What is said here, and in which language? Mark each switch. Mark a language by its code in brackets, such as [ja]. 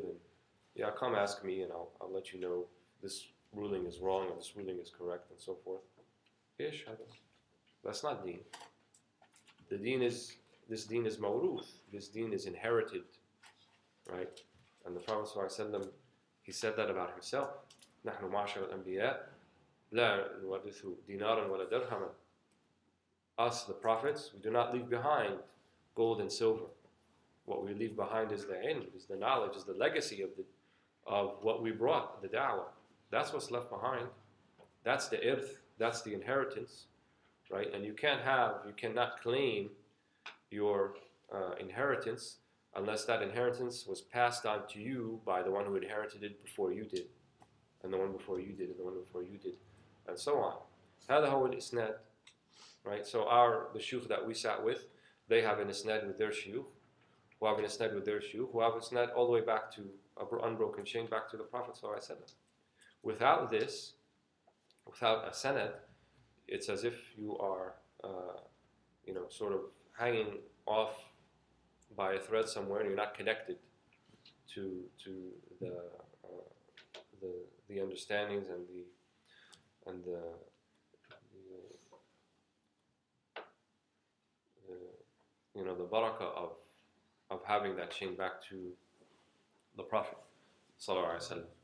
[en] And come ask me, and I'll let you know this ruling is wrong and this ruling is correct, and so forth. That's not deen. This deen is mawruth. This deen is inherited, right? And the Prophet ﷺ, he said that about himself. [ar] نحن معشر الأنبياء لا نورث دينارا ولا درهما. [en] Us, the prophets, we do not leave behind gold and silver. What we leave behind is the ilm, is the knowledge, is the legacy of what we brought, the da'wah. That's what's left behind. That's the irth, that's the inheritance, right? And you cannot claim your inheritance unless that inheritance was passed on to you by the one who inherited it before you did, and the one before you did, and the one before you did, and so on. [ar] هذا هو الإسناد, right? [en] So the shuyukh that we sat with, they have an isnad with their shuyukh, who have an isnad with their shuyukh, who have an isnad all the way back to an unbroken chain back to the Prophet ﷺ. Without this, without a sanad, it's as if you are, sort of hanging off by a thread somewhere, and you're not connected to the understandings and the barakah of having that chain back to the Prophet sallallahu alaihi wasallam.